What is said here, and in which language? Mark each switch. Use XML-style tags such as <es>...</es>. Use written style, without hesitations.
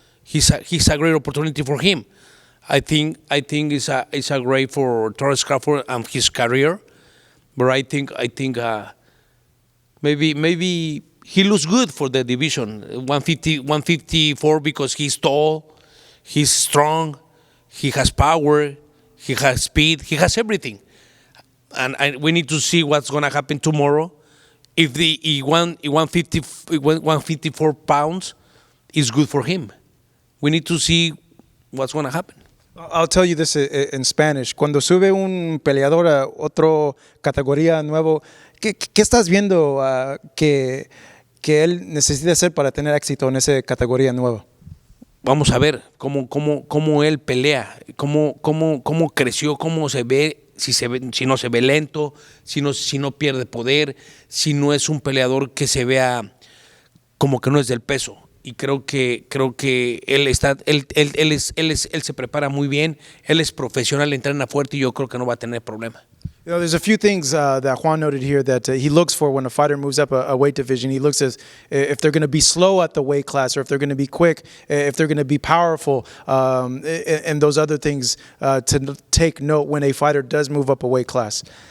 <en>He's a great opportunity for him. I think it's a great for Torres Crawford and his career, but I think maybe he looks good for the division 154 because he's tall, he's strong, he has power, he has speed, he has everything, and we need to see what's gonna happen tomorrow. If he 154 pounds is good for him. We need to see what's going to happen. I'll tell you this in Spanish.</en> <es>Cuando sube un peleador a otra categoría nuevo, ¿qué estás viendo que él necesita hacer para tener éxito en esa categoría nueva? Vamos a ver cómo él pelea, cómo creció, cómo se ve, si no se ve lento, si no pierde poder, si no es un peleador que se vea como que no es del peso. Y creo que él se prepara muy bien, él es profesional, entrena fuerte y yo creo que no va a tener problema.</es> <en>You know, there's a few things that Juan noted here that he looks for when a fighter moves up a weight division. He looks as if they're going to be slow at the weight class, or if they're going to be quick, if they're going to be powerful, and those other things to take note when a fighter does move up a weight class.</en>